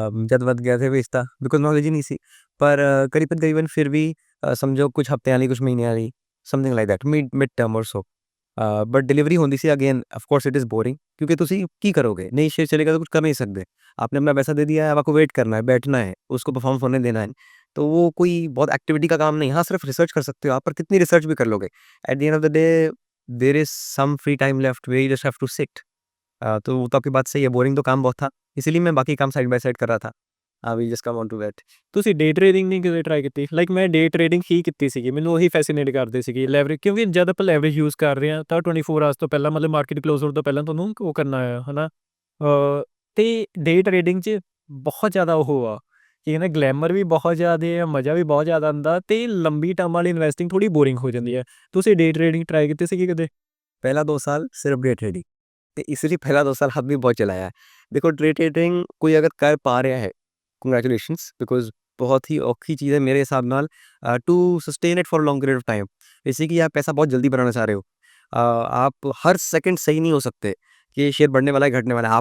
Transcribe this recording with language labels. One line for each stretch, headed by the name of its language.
Punjabi: ਜਦ ਵੱਧ ਗਿਆ ਸੀ ਵੇਚਤਾ, ਬਿਕੋਜ਼ ਨੌਲੇਜ ਹੀ ਨਹੀਂ ਸੀ। ਪਰ ਕਰੀਬਨ ਫਿਰ ਵੀ ਸਮਝੋ ਕੁਝ ਹਫ਼ਤਿਆਂ ਲਈ, ਕੁਝ ਮਹੀਨਿਆਂ ਲਈ,
English: Something like that, mid term or so.
Punjabi: ਬਟ डिलीवरी ਹੁੰਦੀ ਸੀ।
English: again of course it is boring,
Hindi: क्योंकि
Punjabi: ਤੁਸੀਂ ਕੀ ਕਰੋਗੇ?
Hindi: नहीं शेयर चलेगा तो कुछ कर नहीं सकते। आपने अपना पैसा दे दिया है, अब आपको वेट करना है, बैठना है, उसको परफॉर्म होने देना है। तो वो कोई बहुत एक्टिविटी का काम नहीं। हाँ, सिर्फ रिसर्च कर सकते हो आप, पर कितनी रिसर्च भी कर लोगे?
English: At the end of the day there is some free time left where you just have to sit.
Hindi: तो वो तो आपकी बात सही है, बोरिंग तो काम बहुत था, इसीलिए मैं बाकी काम साइड बाय साइड कर रहा था।
English: We just come on to that.
Punjabi: ਤੁਸੀਂ ਡੇ ਟ੍ਰੇਡਿੰਗ ਨਹੀਂ ਕਦੇ ਟਰਾਈ ਕੀਤੀ? ਲਾਈਕ ਮੈਂ ਡੇ ਟ੍ਰੇਡਿੰਗ ਹੀ ਕੀਤੀ ਸੀਗੀ, ਮੈਨੂੰ ਉਹੀ ਫੈਸੀਨੇਟ ਕਰਦੇ ਸੀਗੀ ਲੈਵਰੇਜ, ਕਿਉਂਕਿ ਜਦ ਆਪਾਂ ਲੈਵਰੇਜ ਯੂਜ਼ ਕਰ ਰਹੇ ਹਾਂ ਤਾਂ 24 ਆਵਰਸ ਤੋਂ ਪਹਿਲਾਂ, ਮਤਲਬ ਮਾਰਕੀਟ ਕਲੋਜ਼ ਹੋਣ ਤੋਂ ਪਹਿਲਾਂ ਤੁਹਾਨੂੰ ਉਹ ਕਰਨਾ ਆ, ਹੈ ਨਾ? ਤੇ ਡੇ ਟ੍ਰੇਡਿੰਗ 'ਚ ਬਹੁਤ ਜ਼ਿਆਦਾ ਉਹ ਆ ਕਿ ਨਾ, ਗਲੈਮਰ ਵੀ ਬਹੁਤ ਜ਼ਿਆਦਾ ਆ, ਮਜ਼ਾ ਵੀ ਬਹੁਤ ਜ਼ਿਆਦਾ ਆਉਂਦਾ, ਤੇ ਲੰਬੀ ਟਰਮ ਵਾਲੀ ਇਨਵੈਸਟਿੰਗ ਥੋੜੀ ਬੋਰਿੰਗ ਹੋ ਜਾਂਦੀ ਹੈ। ਤੁਸੀਂ ਡੇ ਟ੍ਰੇਡਿੰਗ ਟਰਾਈ ਕੀਤੀ ਸੀਗੀ ਕਦੇ?
Hindi: पहला 2 साल सिर्फ डे ट्रेडिंग, तो इसलिए पहला 2 साल हाथ भी बहुत चलाया है। देखो, डे ट्रेडिंग कोई अगर कर पा रहा है, कांग्रेचुलेशंस, बिकॉज़ बहुत ही औखी चीज़ है मेरे हिसाब नाल
English: To sustain it for long period of time.
Hindi: जैसे कि आप पैसा बहुत जल्दी बनाना चाह रहे हो, आप हर सेकंड सही नहीं हो सकते कि शेयर बढ़ने वाला है, घटने वाला है।